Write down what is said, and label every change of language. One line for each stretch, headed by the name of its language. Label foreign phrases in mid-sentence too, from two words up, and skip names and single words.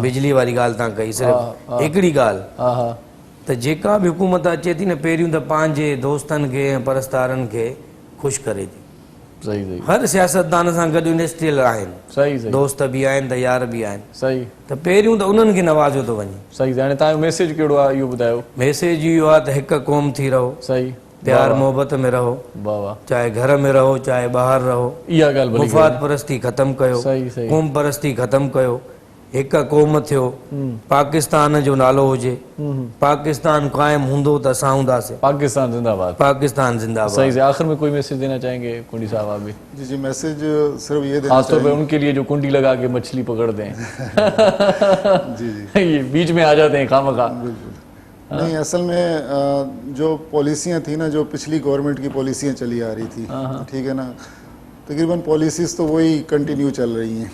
Sindhi: बिजली वारी ॻाल्हि तव्हां कई, सिर्फ़ु हिकिड़ी ॻाल्हि त जेका बि हुकूमत अचे थी न, पहिरियों त पंहिंजे दोस्तनि खे ऐं परस्तारनि खे ख़ुशि करे थी. सही सही. हर सियासतदान सां गॾु इंडस्ट्रियल आहिनि. सही सही. दोस्त बि आहिनि त यार बि आहिनि. सही. त पहिरियों त उन्हनि खे नवाज़ियो थो वञे. सही. हाणे तव्हांजो मैसेज कहिड़ो आहे इहो ॿुधायो? मैसेज इहो आहे त हिकु क़ौम थी रहो. सही. प्यार मोहबत में रहो. वाह वाह. चाहे घर में रहो चाहे ॿाहिरि रहो. इहा ॻाल्हि भली. मुफ़ाद परस्ती ख़तमु कयो. सही सही. क़ौम परस्ती ख़तमु कयो. हिकु क़ौम थियो. पाकिस्तान जो नालो हुजे. पाकिस्तान क़ाइमु हूंदो त असां हूंदासीं. पाकिस्तान जिंदाबाद. पाकिस्तान जिंदाबाद. सही से.
Urdu: آخر میں کوئی میسج دینا چاہیں گے کنڈی صاحب آپ بھی? جی جی، میسج صرف یہ دینا خاص طور پہ ان کے لیے جو کنڈی لگا کے مچھلی پکڑتے ہیں. جی جی. یہ بیچ میں آ جاتے ہیں خوامخواہ. بالکل نہیں، اصل میں جو پالیسیاں تھی نا، جو پچھلی گورنمنٹ کی پالیسیاں چلی آ رہی تھی، ٹھیک ہے نا، تقریباً پالیسیز تو وہی کنٹینیو چل رہی ہیں.